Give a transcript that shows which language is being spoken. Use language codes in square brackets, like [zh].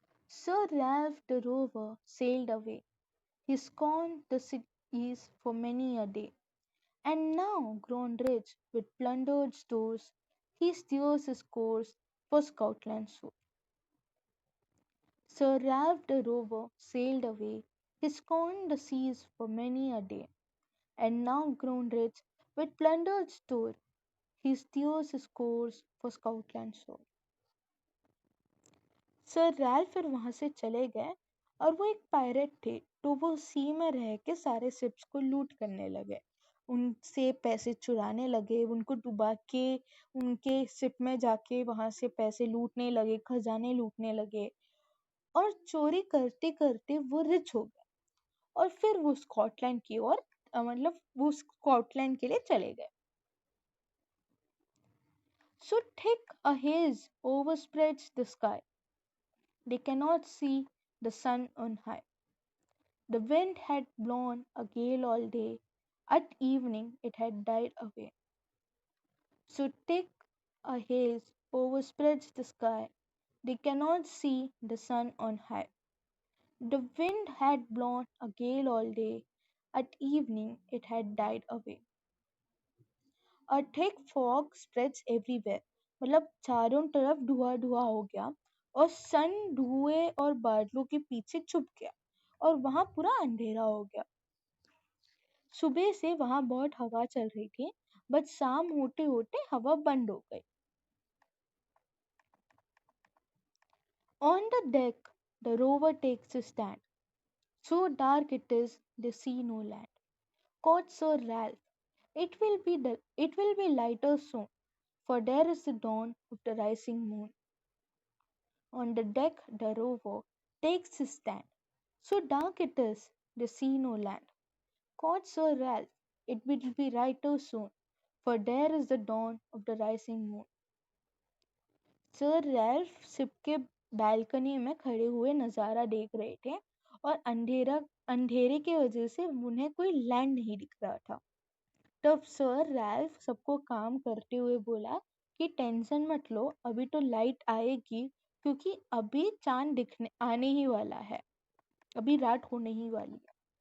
[en] Sir Ralph the Rover sailed away. He scorned the seas for many a day, and now grown rich with plundered stores, he steers his course for Scotland's shore. Sir Ralph the Rover sailed away. He scorned the seas for many a day, and now grown rich with plundered store, he steers his course for Scotland's shore. [hi] Sir Ralph फिर वहां से चले गए और वो एक pirate थे तो वो सी में रह के सारे शिप्स को लूट करने लगे, उनसे पैसे चुराने लगे, उनको डुबा के उनके शिप में जाके वहां से पैसे लूटने लगे, खजाने लूटने लगे और चोरी करते करते वो रिच हो गए और फिर वो स्कॉटलैंड की ओर मतलब वो स्कॉटलैंड के लिए चले गए। [en] So thick a haze overspreads the sky. They cannot see the sun on high. The wind had blown a gale all day. At evening it had died away. So thick a haze overspreads the sky. They cannot see the sun on high. The wind had blown a gale all day. At evening it had died away. A thick fog spreads everywhere. [hi] मतलब चारों तरफ धुआं धुआं हो गया और सन धुएं और बादलों के पीछे छुप गया और वहां पूरा अंधेरा हो गया। सुबह से वहां बहुत हवा चल रही थी बट शाम होते होते हवा बंद हो गई। [en] On the deck the rover takes a stand. So dark it is they see no land. Quoth Sir Ralph, it will be lighter soon, for there is the dawn of the rising moon. On the deck the rover takes his stand. So dark it is they see no land. Quoth Sir Ralph, it will be lighter soon, for there is the dawn of the rising moon. [hi] Sir Ralph ship के balcony में खड़े हुए नज़ारा देख रहे थे और अंधेरे की वजह से उन्हें कोई लैंड नहीं दिख रहा था। तब सर रैल्फ सबको काम करते हुए बोला कि टेंशन मत लो, अभी तो लाइट आएगी क्योंकि अभी चांद दिखने आने ही वाला है, अभी रात होने ही वाली है।